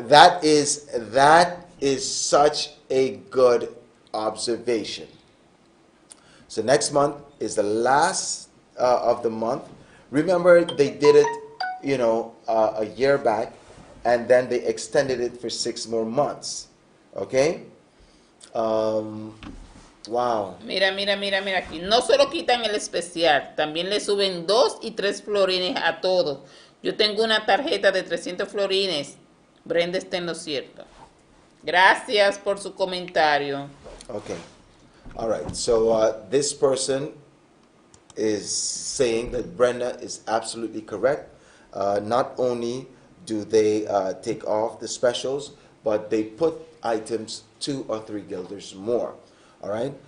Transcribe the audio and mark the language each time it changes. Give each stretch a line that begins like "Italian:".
English: that is such a good observation. So next month is the last of the month. Remember, they did it, a year back, and then they extended it for 6 more months. Okay? Wow.
Spanish: Mira aquí. No solo quitan el especial, también le suben 2 y 3 florines a todos. Yo tengo una tarjeta de 300 florines. Brenda está en lo cierto. Gracias por su comentario.
English: Okay. All right. So this person is saying that Brenda is absolutely correct. Not only do they take off the specials, but they put items 2 or 3 guilders more. All right.